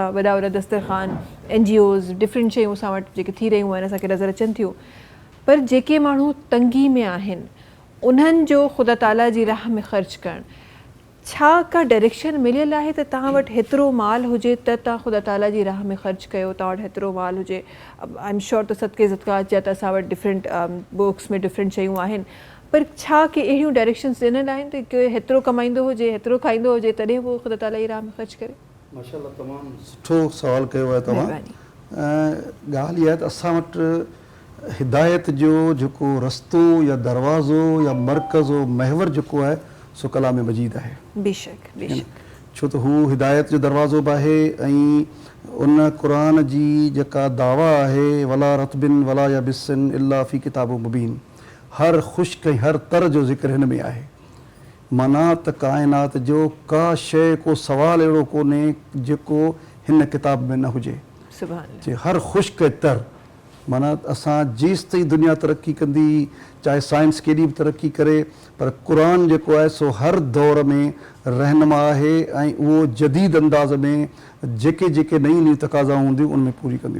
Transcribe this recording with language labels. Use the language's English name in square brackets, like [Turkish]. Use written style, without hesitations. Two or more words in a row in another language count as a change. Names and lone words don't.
[Sindhi] वॾा वॾा दस्तरख़ान, NGOs, डिफरेंट शयूं असां वटि जेके थी रहियूं आहिनि असांखे नज़र अचनि थियूं। पर जेके माण्हू तंगी में आहिनि उन्हनि जो ख़ुदा ताला जी राह में ख़र्च करणु, छा का डायरेक्शन मिलियल आहे त तव्हां वटि हेतिरो माल हुजे त तव्हां ख़ुदा ताला जी राह में ख़र्च कयो, तव्हां वटि हेतिरो माल हुजे? [English] I am sure [Sindhi] त सदके ज़कात जा त असां वटि [English] different books [Sindhi] में डिफरेंट शयूं आहिनि, पर छा के अहिड़ियूं डायरेक्शन्स ॾिनल आहिनि त के हेतिरो कमाईंदो हुजे, हेतिरो खाईंदो हुजे, तॾहिं पोइ ख़ुदा ताला जी राह में ख़र्च करे? माशाल्लाह, तमामु सुठो सवाल कयो आहे तव्हां। ॻाल्हि इहा आहे त असां वटि हिदायत जो जेको रस्तो या दरवाज़ो या मर्कज़ो महवर जेको आहे सो कलाम मजीद आहे। बेशक बेशक, छो त हू हिदायत जो दरवाज़ो बि आहे ऐं उन क़ुरान जी जेका दावा आहे, [Arabic] ولا رطب ولا يابس إلا في كتاب مبين, [Sindhi] हर ख़ुश्क ऐं हर तर जो ज़िक्र हिन में आहे। माना त काइनात जो का शइ, को सवाल अहिड़ो कोन्हे जेको हिन किताब में न हुजे। [Arabic] سبحان الله. [Sindhi] जे हर ख़ुश्क ऐं तर, माना असां जेसि ताईं दुनिया तरक़ी कंदी, चाहे साइंस केॾी बि तरक़ी करे, पर क़ुरान जेको आहे सो हर दौर में रहनुमा आहे ऐं उहो जदीद अंदाज़ में जेके जेके नयूं नयूं तक़ाज़ा हूंदियूं उनमें पूरी कंदियूं।